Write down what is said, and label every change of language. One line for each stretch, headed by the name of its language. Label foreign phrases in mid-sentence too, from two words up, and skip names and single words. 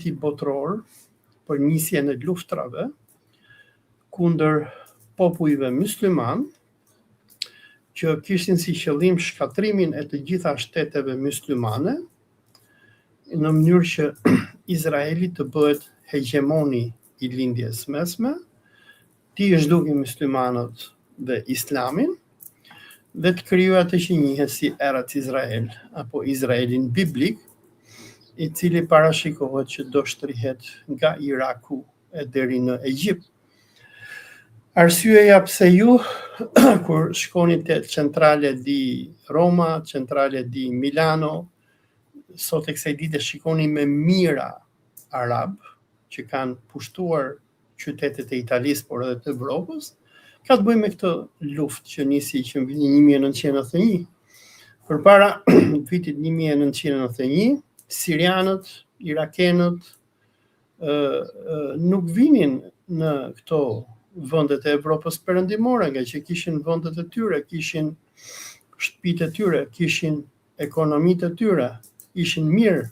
Albanian: tij botror për nisjen e luftrave kundër popujve musliman, që kishin si qëllim shkatrimin e të gjitha shteteve muslimane, në mënyrë që Izraeli të bëhet hegemoni i lindjes mesme, ti zhduki muslimanët dhe islamin, dhe të krijoj atë që njihet si Eretz Izrael apo Izraelin biblik, i cili parashikohet që do shtrihet nga Iraku e deri në Egjipt. Arsyeja pse ju kur shkoni te centrale di Roma, centrale di Milano, sot e kësaj dite shikoni me mira arab që kanë pushtuar qytetet e Italisë por edhe të Evropës, ka të bëjë me këtë luftë që nisi që në vitin 1991. Përpara vitit 1991, sirianët, irakenët nuk vinin në këto vendet e Evropës perëndimore, nga që kishin vendet e tyre, kishin shtëpitë e tyre, kishin ekonomitë e tyre, ishin mirë.